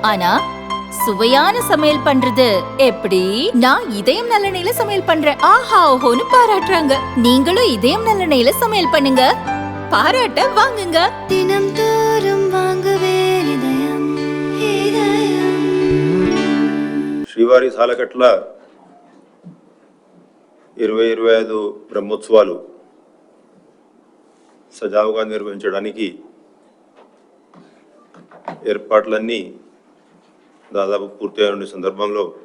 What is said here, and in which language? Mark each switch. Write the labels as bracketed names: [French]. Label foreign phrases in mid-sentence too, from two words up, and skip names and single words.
[Tamil] ஆனா சுவையான சமையல் பண்றது எப்படி? நான் இதயம் நல்லெண்ணெயில சமையல் பண்றேன். ஆஹா ஓஹோன்னு பாராட்டுறாங்க. நீங்களும் இதயம் நல்லெண்ணெயில சமையல் பண்ணுங்க, பாராட்ட வாங்குங்க. தினம் தோறும் வாங்குவே இதயம் இதயம். [Telugu] శ్రీవారి సాలకట్ల 2025 బ్రహ్మోత్సవాలు సజావుగా నిర్వహించడానికి ఏర్పాట్లన్నీ దాదాపు పూర్తయిన సందర్భంలో